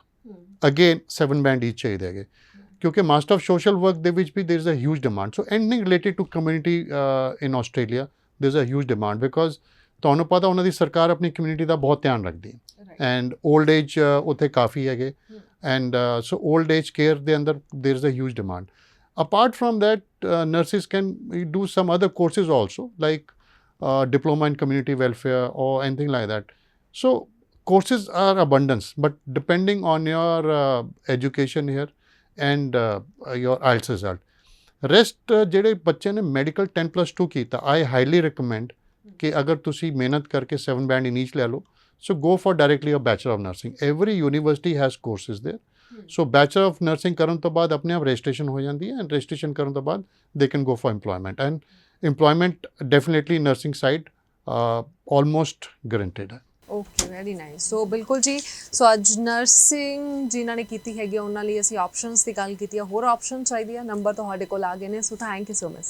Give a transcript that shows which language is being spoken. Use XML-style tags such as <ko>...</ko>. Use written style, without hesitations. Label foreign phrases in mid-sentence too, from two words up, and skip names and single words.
<en>again 7 band each</en> <pa>ਚਾਹੀਦੇ ਹੈਗੇ ਕਿਉਂਕਿ</pa> <en>master of social work</en> <pa>ਦੇ ਵਿੱਚ ਵੀ</pa> <en>there is a huge demand so anything related to community in Australia there is a huge demand because</en> <pa>ਤੁਹਾਨੂੰ ਪਤਾ ਉਹਨਾਂ ਦੀ ਸਰਕਾਰ ਆਪਣੀ ਕਮਿਊਨਿਟੀ ਦਾ ਬਹੁਤ ਧਿਆਨ ਰੱਖਦੀ ਹੈ</pa> <en>and old age</en> <pa>ਉੱਥੇ ਕਾਫੀ ਹੈਗੇ</pa> <en>and so old age care</en> <pa>ਦੇ ਅੰਦਰ</pa> <en>there is a huge demand apart from that nurses can do some other courses also like diploma in community welfare or anything like that so courses are abundance but depending on your education here and your IELTS result rest</en> <pa>ਜਿਹੜੇ ਬੱਚੇ ਨੇ ਮੈਡੀਕਲ 10+2 ਕੀਤਾ</pa> <en>I highly recommend</en> <pa>ਕਿ ਅਗਰ ਤੁਸੀਂ ਮਿਹਨਤ ਕਰਕੇ</pa> <en>7 band in each</en> <pa>ਲੈ ਲਓ</pa> <en>so go for directly a bachelor of nursing every university has courses there so bachelor of nursing</en> <pa>ਕਰਨ ਤੋਂ ਬਾਅਦ ਆਪਣੇ ਆਪ ਰਜਿਸਟ੍ਰੇਸ਼ਨ ਹੋ ਜਾਂਦੀ ਹੈ</pa> <en>and registration</en> <pa>ਕਰਨ ਤੋਂ ਬਾਅਦ</pa> <en>they can go for employment and employment definitely nursing side almost guaranteed ਹੈ okay very nice so</en> <pa>ਬਿਲਕੁਲ ਜੀ ਸੋ ਅੱਜ ਨਰਸਿੰਗ ਜਿਨ੍ਹਾਂ ਨੇ ਕੀਤੀ ਹੈਗੀ ਉਹਨਾਂ ਲਈ ਅਸੀਂ ਆਪਸ਼ਨਸ ਦੀ ਗੱਲ ਕੀਤੀ ਹੈ ਹੋਰ ਆਪਸ਼ਨ ਚਾਹੀਦੀ ਹੈ ਨੰਬਰ ਤੁਹਾਡੇ ਕੋਲ ਆ ਗਏ ਨੇ ਸੋ</pa> <en>thank you so much</en>